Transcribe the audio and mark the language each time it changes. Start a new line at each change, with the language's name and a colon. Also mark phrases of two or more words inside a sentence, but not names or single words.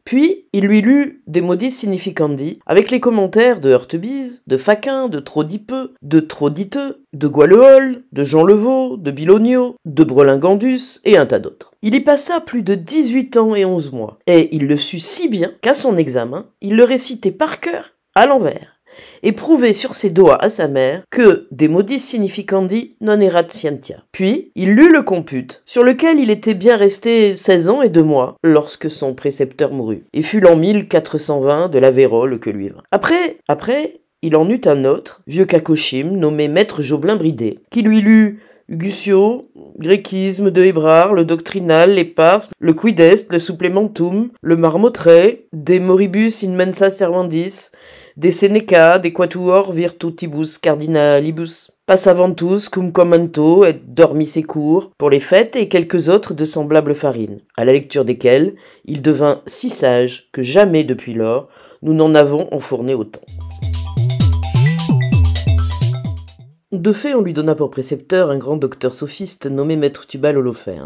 French: Puis, il lui lut des modis significandi, avec les commentaires de Heurtebise, de Faquin, de Trodipeux, de Troditeux, de Goualeol, de Jean Levaux, de Bilonio, de Brelingandus et un tas d'autres. Il y passa plus de 18 ans et 11 mois, et il le sut si bien qu'à son examen, il le récitait par cœur à l'envers, et prouvait sur ses doigts à sa mère que des
Latin: modis significandi non erat scientia.
French: Puis, il lut le compute, sur lequel il était bien resté 16 ans et 2 mois, lorsque son précepteur mourut, et fut l'an 1420 de la Vérole que lui vint. Après, il en eut un autre, vieux cacochime, nommé maître Joblin-Bridé, qui lui lut Gusio, Gréquisme de Hébrard, le Doctrinal, les Pars, le Quid est, le Supplementum, le Marmotret, De moribus in mensa servandis, De Seneca, De quatuor virtutibus cardinalibus, passaventus cum commento et dormi secours, pour les fêtes et quelques autres de semblables farines, à la lecture desquelles il devint si sage que jamais depuis lors nous n'en avons enfourné autant. De fait, on lui donna pour précepteur un grand docteur sophiste nommé maître Tubal Holoferne.